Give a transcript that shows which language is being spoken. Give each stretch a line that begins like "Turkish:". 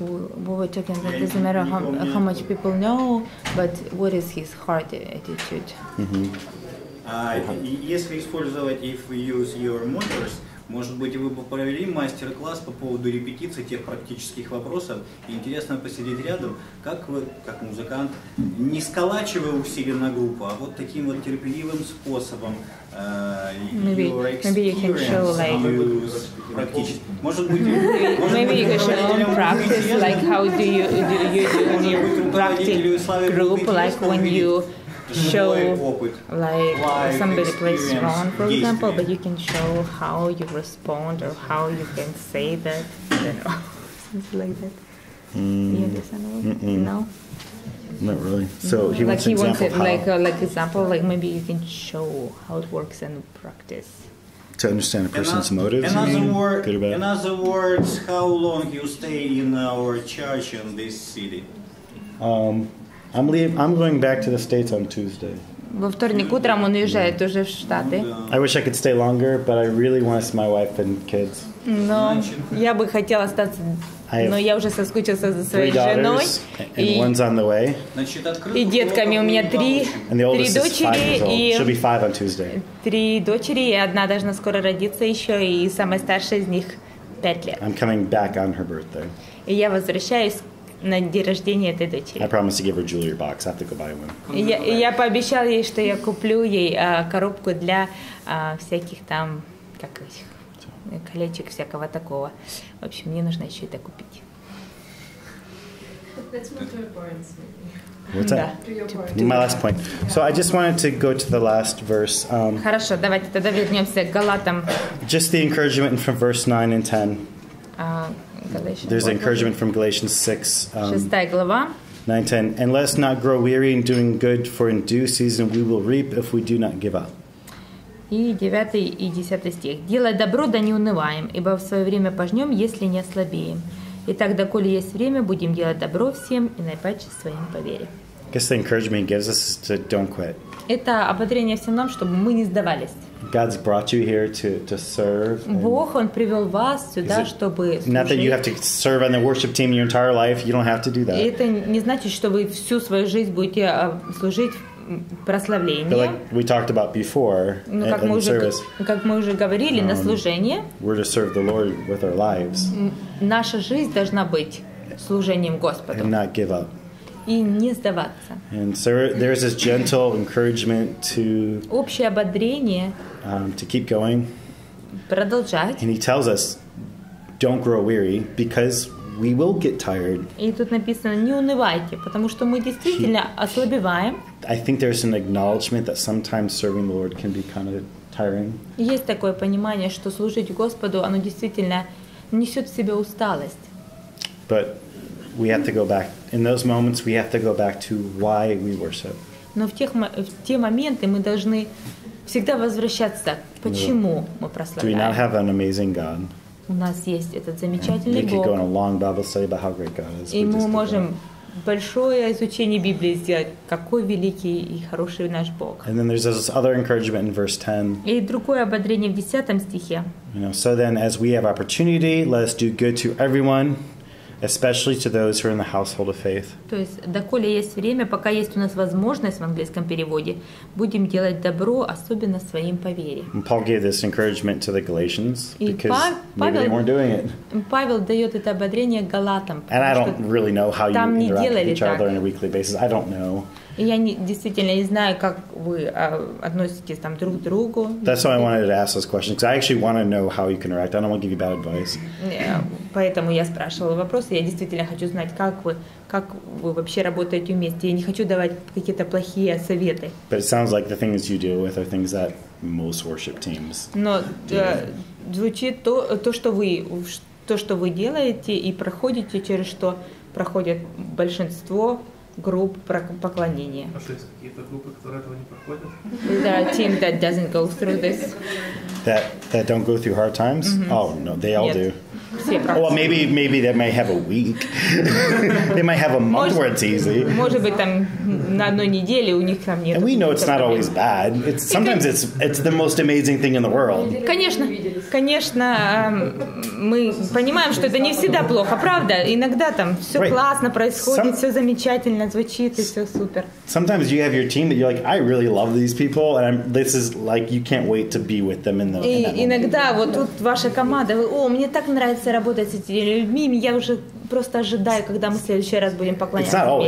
English: Like we were talking about, it doesn't matter how much people know, but what is his heart attitude.
Russian: Если использовать
English: if we use your motors,
Russian: может быть, вы бы провели мастер-класс по поводу репетиции тех практических вопросов. И интересно посидеть рядом, как вы, как музыкант, не сколачивая усиленно группу, а вот таким вот терпеливым способом.
English: Maybe you can show like
Russian: практически. Может быть,
English: maybe you can show practice like how do you do in your practice group, like when you show like somebody plays wrong, for example, but you can show how you respond or how you can say that, you know, something like that. You understand? No. Not really. So he like wants an example. Like example, like maybe you can show how it works in practice. To understand a person's motives. In other words, how long you stay in our church in this city? I'm going back to the States on Tuesday.
Russian: Во вторник утром он уезжает уже в Штаты.
English: I wish I could stay longer, but I really want to see my wife and kids.
Russian: Но я бы хотела остаться, но я уже соскучился за своей женой.
English: And one's on the way.
Russian: И детками у меня три дочери и 3 дочери, и одна должна скоро родиться еще, и самая старшая из них 5 лет.
English: I'm coming back on her birthday.
Russian: И я возвращаюсь на день рождения этой дочери.
English: I promised to give her a jewelry box. I have to go buy one.
Russian: Я пообещала ей, что я куплю ей коробку для всяких там, как этих, колечек, всякого такого. В общем, мне нужно еще это купить.
English: What's that? My last point. So I just wanted to go to the last verse.
Russian: Хорошо, давайте тогда вернемся к Галатам.
English: Just the encouragement from verse 9 and 10. There's encouragement from Galatians 6,
Russian: 6 глава. 9-10.
English: And let us not grow weary in doing good, for in due season we will reap if we do not give up.
Russian: И 9 и 10 стих. «Делай добро, да не унываем, ибо в свое время пожнем, если не ослабеем. Итак, доколе есть время, будем делать добро всем, и наипаче своим по вере».
English: I guess the encouragement he gives us is to don't quit.
Russian: Это ободрение всем нам, чтобы мы не сдавались.
English: God's brought you here to serve.
Russian: Бог, Он привел вас сюда, чтобы служить.
English: Not that you have to serve on the worship team your entire life. You don't have to do that.
Russian: И это не значит, что вы всю свою жизнь будете служить прославлению.
English: But like we talked about before in the service,
Russian: как мы уже говорили на служении,
English: we're to serve the Lord with our lives.
Russian: Наша жизнь должна быть служением Господу.
English: And not give up.
Russian: И не сдаваться.
English: And so there's this gentle encouragement to
Russian: общее ободрение
English: to keep going.
Russian: Продолжать.
English: And he tells us, don't grow weary, because we will get tired.
Russian: И тут написано, не унывайте, потому что мы действительно ослабеваем.
English: I think there's an acknowledgement that sometimes serving the Lord can be kind of tiring.
Russian: Есть такое понимание, что служить Господу, оно действительно несет в себе усталость.
English: But we have to go back. In those moments, we have to go back to why we worship.
Russian: Но в те моменты мы должны всегда возвращаться, почему мы прославляем.
English: Do we not have an amazing God?
Russian: У нас есть этот замечательный Бог.
English: We could go on a long Bible study about how great God is.
Russian: И мы можем большое изучение Библии сделать, какой великий и хороший наш Бог.
English: And then there's this other encouragement in verse 10.
Russian: И другое ободрение в 10 стихе.
English: So then, as we have opportunity, let us do good to everyone, especially to those who are in the household of faith.
Russian: То есть, доколе есть время, пока есть у нас возможность в английском переводе, будем делать добро, особенно своим по вере.
English: And Paul gave this encouragement to the Galatians because maybe they weren't doing it.
Russian: Павел дает это ободрение галатам.
English: And I don't really know how you interact with each other on a weekly basis. I don't know.
Russian: И я действительно не знаю, как вы относитесь там друг к другу.
English: That's why I wanted to ask this question, because I actually want to know how you can interact. I don't want to give you bad advice.
Russian: Поэтому я спрашивала вопросы. Я действительно хочу знать, как вы вообще работаете вместе. Я не хочу давать какие-то плохие советы.
English: But it sounds like the things you deal with are things that most worship teams.
Russian: Но звучит то, что вы делаете и проходите, через что проходят большинство групп поклонения. А что есть какие-то группы, которые этого не проходят?
English: Is there a team that doesn't go through this? That don't go through hard times? Mm-hmm. Oh no, they all do. Well, maybe they might have a week. They might have a month where it's easy.
Russian: Может быть, там на одной неделе у них там нет.
English: And we know it's not always bad. Sometimes it's the most amazing thing in the world.
Russian: Конечно, мы понимаем, что это не всегда плохо, правда? Иногда там все классно происходит, все замечательно звучит и все супер.
English: Sometimes you have your team that you're like, I really love these people, and this is like you can't wait to be with them in that moment.
Russian: Иногда вот тут ваша команда, мне так нравится работать с этими людьми, я уже просто ожидаю, когда мы в следующий раз будем поклоняться вместе.